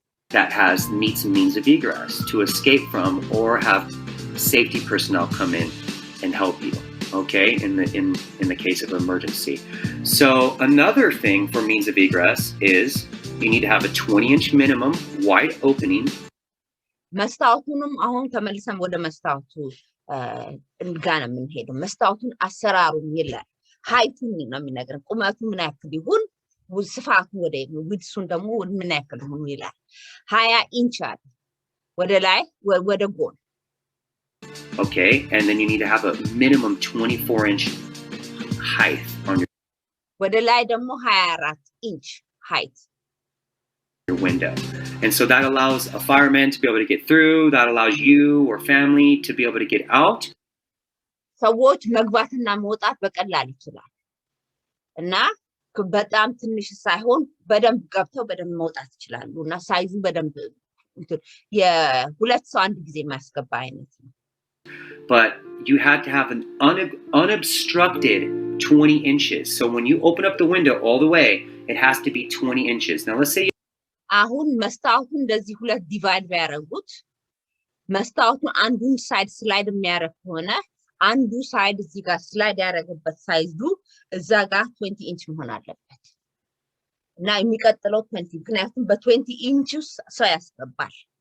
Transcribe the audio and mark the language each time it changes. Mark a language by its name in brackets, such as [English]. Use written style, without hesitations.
[English] that has meets and means of egress to escape from or have safety personnel come in and help you, okay, in the case of emergency. So another thing for means of egress is you need to have a 20-inch minimum wide opening. [Amharic] መስታወቱንም አሁን ተመልሰን ወደ መስታወቱ ጋር ነው የምንሄደው። መስታወቱን አሰራሩን ይላል። ሃይቱን ነው የሚነግረን። ቁመቱ ምን ያክል ይሁን ስፋቱ ወደ ዊድሱን ደግሞ ምን ያክል ሆኖ ይላል። 20 ኢንች አለ ወደ ላይ ወደ ጎን። [English] Okay, and then you need to have a minimum 24-inch height on [Amharic] ወደ ላይ ደግሞ 24 ኢንች height [English] your window. And so that allows a fireman to be able to get through, that allows you or family to be able to get out. [Amharic] ሰዎች መግባትና መውጣት በቀላል ይችላል እና በጣም ትንሽ ሳይሆን በደንብ ገብተው በደንብ መውጣት ይችላሉ እና ሳይዙ በደንብ የሁለት ሰው አንድ ጊዜ ማስገባ አይነት ነው። [English] But you had to have an unobstructed 20 inches. So when you open up the window all the way, it has to be 20 inches. Now let's say [Amharic] አሁን መስታወቱ እንደዚህ ሁለት ዲቫይድ ቢያደርጉት መስታወቱ አንዱን ሳይድ ስላይድ የሚያደርግ ከሆነ አንዱ ሳይድ እዚህ ጋር ስላይድ ያደረገበት ሳይዙ እዛ ጋር 20 ኢንች መሆን አለበት እና የሚቀጥለው 20 ምክንያቱም በ20 ኢንች ሰው ያስገባል።